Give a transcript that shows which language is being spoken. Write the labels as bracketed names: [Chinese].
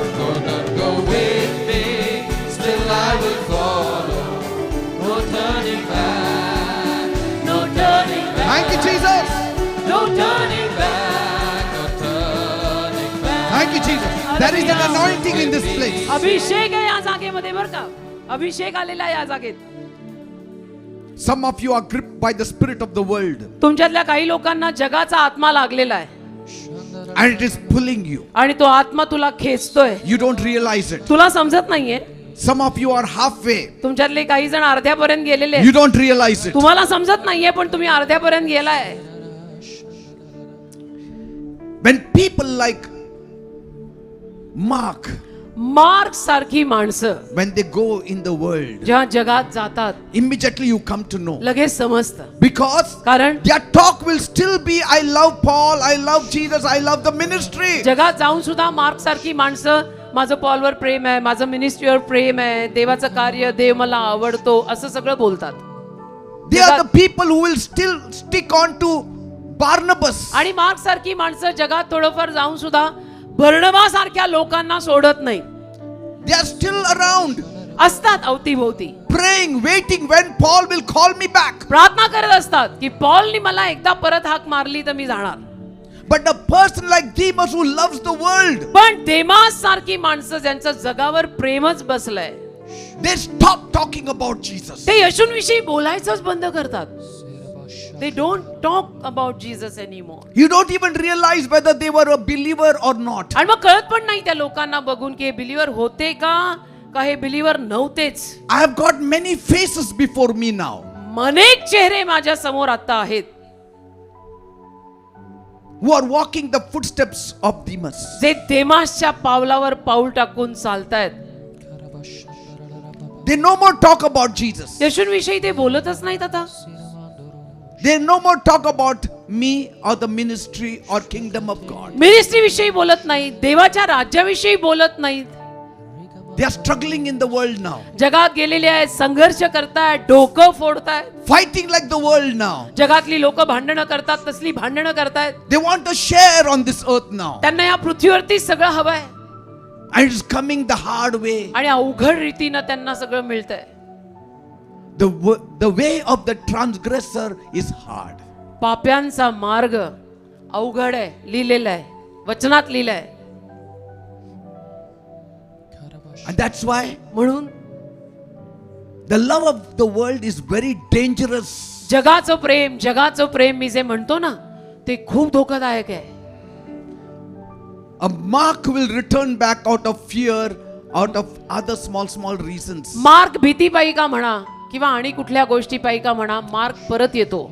[English] Though none go with me, still I will follow. No turning back, no turning back. Thank you, Jesus. No turning back, no turning back. Thank you, Jesus. There is an anointing in this place. [Marathi] अभिषेक आहे या जागेमध्ये बरं का. अभिषेक आलेला आहे या जागेत. [English] Some of you are gripped by the spirit of the world, [Marathi] तुमच्यातल्या काही लोकांना जगाचा आत्मा लागलेला आहे [English] and it is pulling you. [Marathi] आणि तो आत्मा तुला खेचतोय. [English] You don't realize it. [Marathi] तुला समजत नाहीये. [English] Some of you are halfway. [Marathi] तुमच्यातले काही जण अर्ध्यापर्यंत गेलेले [English] You [Marathi] आहेत. [English] don't realize it. [Marathi] तुम्हाला समजत नाहीये पण तुम्ही अर्ध्यापर्यंत गेलाय. [English] When people like Mark, [Marathi] mark सारखी माणसं [English] when they go in the world, [Marathi] जेव्हा जगात जातात [English] immediately you come to know. [Marathi] लगेच समजतं. [English] Because [Marathi] कारण [English] their talk will still be, I love Paul, I love Jesus, I love the ministry. [Marathi] जगात जाऊन सुद्धा मार्क सारखी माणसं माझं पॉलवर प्रेम आहे, माझं मिनिस्ट्रीवर प्रेम आहे, देवाचं कार्य, देव मला आवडतो असं सगळं बोलतात. [English] They are the people who will still stick on to Barnabas. [Marathi] आणि मार्क सारखी माणसं जगात थोडंफार जाऊन सुद्धा बर्णबा सारख्या लोकांना सोडत नाही. [English] They are still around, [Marathi] असतात अवतीभोवती, [English] praying, waiting when Paul will call me back. [Marathi] प्रार्थना करत असतात की पॉलनी मला एकदा परत हाक मारली तर मी जाणार. [English] But a person like Demas who loves the world, [Marathi] पण देमास सारखी माणसं ज्यांचं जगावर प्रेमच बसलंय [English] they stop talking about Jesus. [Marathi] ते येशूंविषयी बोलायचंच बंद करतात. [English] They don't talk about Jesus anymore. You don't even realize whether they were a believer or not. [Marathi] आणि मग कळत पण नाही त्या लोकांना बघून की हे बिलीवर होते का हे believer नव्हतेच. [English] I have got many faces before me now. [Marathi] अनेक चेहरे माझ्या समोर आता आहेत. [English] who are walking the footsteps of Demas. [Marathi] जे देमासच्या पावलावर पाऊल टाकून चालतायत. [English] They no more talk about Jesus. [Marathi] येशूंविषयी ते बोलतच नाहीत आता. [English] They no more talk about me or the ministry or kingdom of God. [Marathi] Ministry विषयी बोलत नाहीत, देवाच्या राज्याविषयी बोलत नाहीत. [English] They are struggling in the world now, [Marathi] जगात गेलेले आहेत, संघर्ष करतायत, डोकं फोडतायत. [English] fighting like the world now. [Marathi] जगातली लोक भांडणं करतात, तसली भांडणं करतायत. [English] They want to share on this earth now. [Marathi] त्यांना या पृथ्वीवरती सगळं हवंय [English] And it's coming the hard way. [Marathi] आणि अवघड रीतीनं त्यांना सगळं मिळतंय. [English] The way of the transgressor is hard. [Marathi] पाप्यांचा मार्ग अवघड आहे, लिहिलेला आहे, वचनात लिहिलंय. [English] And that's why [Marathi] म्हणून [English] the love of the world is very dangerous. [Marathi] जगाचं प्रेम मी जे म्हणतो ना, ते खूप धोकादायक आहे. [English] A Mark will return back out of fear, out of other small reasons. [Marathi] Mark भीतीपायी का म्हणा किंवा आणि कुठल्या गोष्टीपायी का म्हणा, मार्क परत येतो.